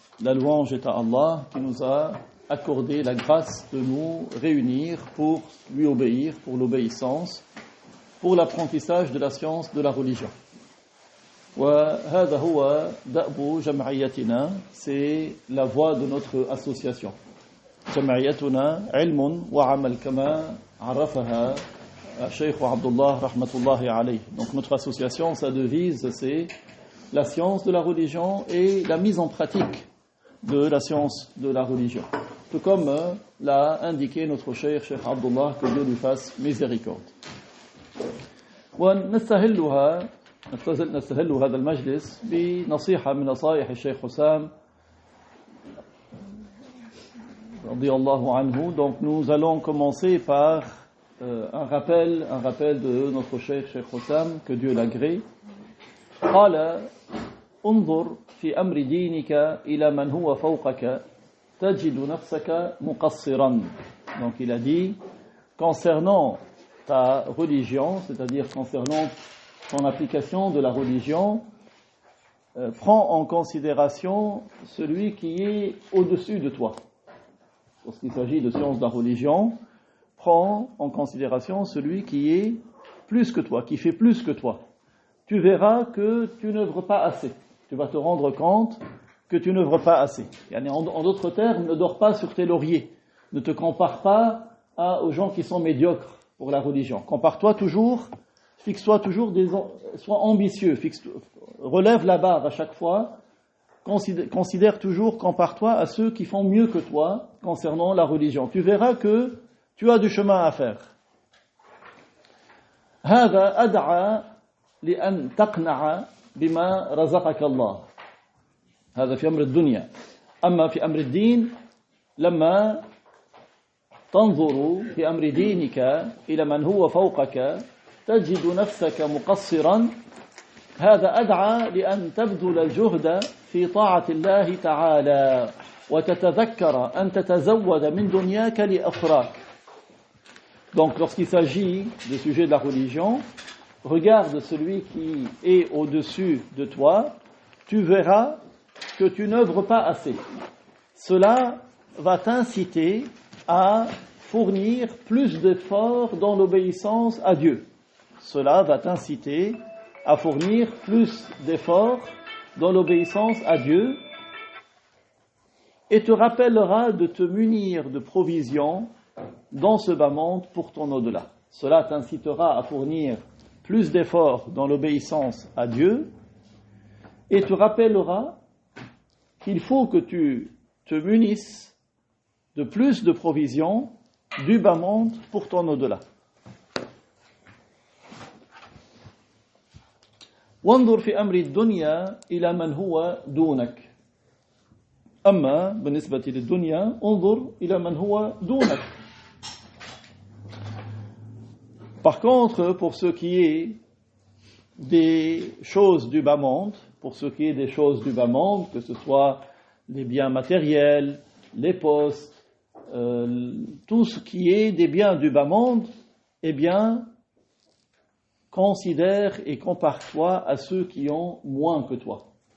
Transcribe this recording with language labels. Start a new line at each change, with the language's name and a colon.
French: La louange est à Allah qui nous a accordé la grâce de nous réunir pour lui obéir, pour l'obéissance, pour l'apprentissage de la science de la religion.
Arabic: وهذا هو دأب جمعيتنا,
French: c'est la voie de notre association.
Arabic: جمعيتنا علم وعمل كما عرفها الشيخ عبد الله رحمة الله عليه.
French: Donc notre association, sa devise, c'est la science de la religion et la mise en pratique de la science de la religion. Tout comme l'a indiqué notre Cheikh Abdullah, que Dieu lui fasse miséricorde.
Arabic: ونستهل هذا المجلس بنصيحة من نصائح الشيخ حسام رضي الله عنه.
French: Donc nous allons commencer par un rappel de notre Cheikh Hussam, que Dieu l'agrée.
Arabic: قال انظر في أمر دينك إلى من هو فوقك تجد نفسك مقصرا.
French: Donc il a dit, concernant ta religion, c'est-à-dire concernant ton application de la religion, prends en considération celui qui est au-dessus de toi. Lorsqu'il s'agit de science de la religion, prends en considération celui qui est plus que toi, qui fait plus que toi. Tu verras que tu n'œuvres pas assez. Tu vas te rendre compte que tu n'œuvres pas assez. En d'autres termes, ne dors pas sur tes lauriers. Ne te compare pas aux gens qui sont médiocres pour la religion. Compare-toi toujours, fixe-toi toujours, sois ambitieux, relève la barre à chaque fois, considère toujours, compare-toi à ceux qui font mieux que toi concernant la religion. Tu verras que tu as du chemin à faire.
Arabic: هذا أدعى لأن تقنع بما رزقك الله. هذا في أمر الدنيا. أما في أمر الدين لما تنظر في أمر دينك إلى من هو فوقك تجد نفسك مقصرا. هذا أدعى لأن تبذل الجهد في طاعة الله تعالى وتتذكر أن تتزود من دنياك لأخراك.
French: Donc lorsqu'il s'agit du sujet de la religion, regarde celui qui est au-dessus de toi, tu verras que tu n'œuvres pas assez. Cela va t'inciter à fournir plus d'efforts dans l'obéissance à Dieu. Cela va t'inciter à fournir plus d'efforts dans l'obéissance à Dieu et te rappellera de te munir de provisions dans ce bas monde pour ton au-delà. Cela t'incitera à fournir plus d'efforts dans l'obéissance à Dieu et te rappellera qu'il faut que tu te munisses de plus de provisions du bas monde pour ton au-delà.
Arabic: وانظر في أمر الدنيا إلى من هو دونك. أما بالنسبة للدنيا انظر إلى من هو دونك.
French: Par contre, pour ce qui est des choses du bas monde, que ce soit les biens matériels, les postes, tout ce qui est des biens du bas monde, eh bien, considère et compare-toi à ceux qui ont moins que toi.